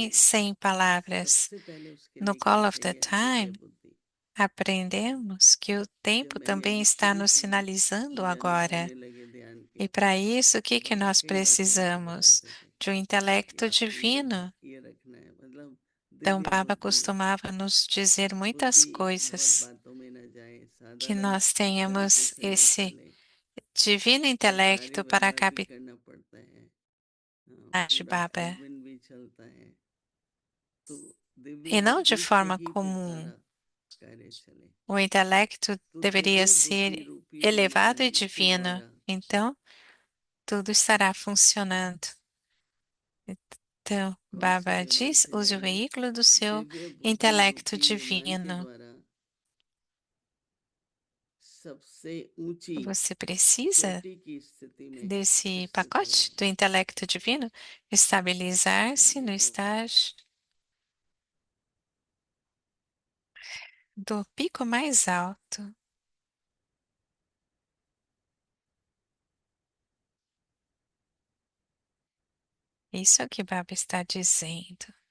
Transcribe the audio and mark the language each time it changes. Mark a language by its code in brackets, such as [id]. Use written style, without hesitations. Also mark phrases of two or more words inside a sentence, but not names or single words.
[pt] também sem palavras. [hi] सबसे पहले उसके [pt] No [hi] लिए क्या [pt] Call of the [hi] चाहिए, दिव्य [pt] Time, [hi] बुद्धि। [pt] aprendemos que o [hi] जब [pt] tempo [hi] मैंने [pt] também [hi] अभी [pt] está [hi] शुरू [pt] nos [hi] किया [pt] sinalizando [hi] मुझे अनुभव [pt] agora. [hi] होने लगे ध्यान के, [pt] E para isso, o [hi] तो [pt] que que [hi] बाबा [pt] nós [hi] कई बातें ऐसे [pt] precisamos? [hi] बताते थे [pt] De um [hi] कि [pt] intelecto [hi] आपको [pt] divino. [hi] ये रखना है, मतलब [pt] Então, [hi] दिव्य [pt] Baba [hi] बुद्धि। [pt] costumava nos dizer muitas [hi] बुद्धि बहुत [pt] coisas, [hi] बातों में न जाए, [pt] que [hi] साधारण [pt] nós [hi] तरीके [pt] tenhamos [hi] से न [pt] esse [hi] चले, [pt] divino [hi] और [pt] intelecto [hi] कार्य [pt] para [hi] व्यवहार भी [pt] captar [hi] करना पड़ता है, [pt] de [hi] पूरा [pt] Baba, [hi] एडमिन भी चलता है, तो दिव्य [pt] e não de [hi] बुद्धि से [pt] forma [hi] ही फिर [pt] comum. [hi] सारा कार्य चले। [pt] O intelecto [hi] तो [pt] deveria [hi] दिव्य [pt] ser [hi] बुद्धि रूपी होने [pt] elevado e [hi] वाली के [pt] divino. [hi] द्वारा [pt] Então, tudo estará funcionando. Então, [hi] कौन से [pt] Baba [hi] वरदान [pt] diz: [hi] से [pt] use o [hi] जाने, [pt] veículo do seu [hi] दिव्य बुद्धि [pt] intelecto [hi] रूपी विमान के [pt] divino. [hi] द्वारा सबसे ऊंची [pt] Você precisa [hi] चोटी की स्थिति में [pt] desse [hi] स्थित हो [pt] pacote do intelecto divino, estabilizar-se no estágio do pico mais alto. Isso é o que Baba está dizendo.